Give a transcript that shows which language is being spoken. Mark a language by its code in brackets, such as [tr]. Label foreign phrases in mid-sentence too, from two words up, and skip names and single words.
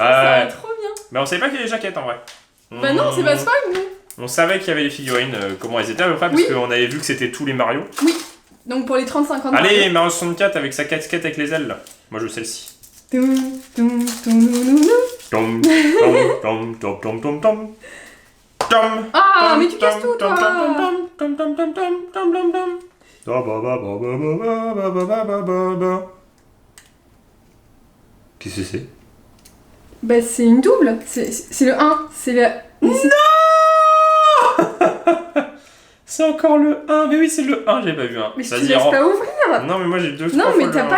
[fr] ça va trop bien. Mais on savait pas qu'il y avait les jaquettes en vrai. Bah non, c'est pas spoil, nous. On savait qu'il y avait les figurines, comment elles étaient à peu près, parce Oui. qu'on avait vu que c'était tous les Mario. Donc pour les 35 ans de Allez, Mario. Mario 64 avec sa casquette avec les ailes là. Moi je veux celle-ci. Toum, toum, toum, toum, toum. Tom, tom, tom, tom, tom, tom, tom. Tom. Ah, tom, mais tu casses tom, tout, tom, toi. tom, tom, tom, tom, tom, tom, tom, tom, tom. Da, ba, ba, ba, ba, ba, ba, ba, ba, ba, ba, ba. Qu'est-ce que c'est? Bah c'est une double. C'est le 1. C'est le... C'est encore le 1, mais oui c'est le 1, j'avais pas vu un. Mais je te Vas-y, laisse rends- pas ouvrir. Non mais moi j'ai deux Non, trois mais fois t'as le